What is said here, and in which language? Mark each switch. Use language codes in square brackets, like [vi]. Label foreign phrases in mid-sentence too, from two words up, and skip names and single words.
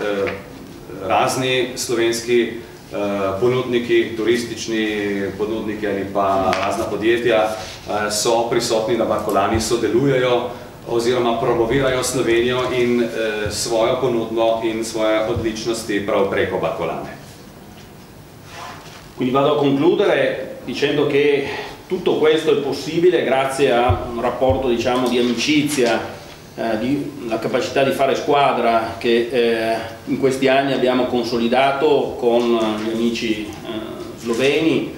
[sl] Razni slovenski ponudniki, turistični ponudniki ali pa razna podjetja so prisotni na Barkolani, sodelujejo oziroma promovirajo Slovenijo in svojo ponudbo in svoje odličnosti prav preko Barkolane. [it] Quindi vado a concludere dicendo che tutto questo è possibile grazie a un rapporto, diciamo, di amicizia, la capacità di fare squadra che in questi anni abbiamo consolidato con gli amici sloveni.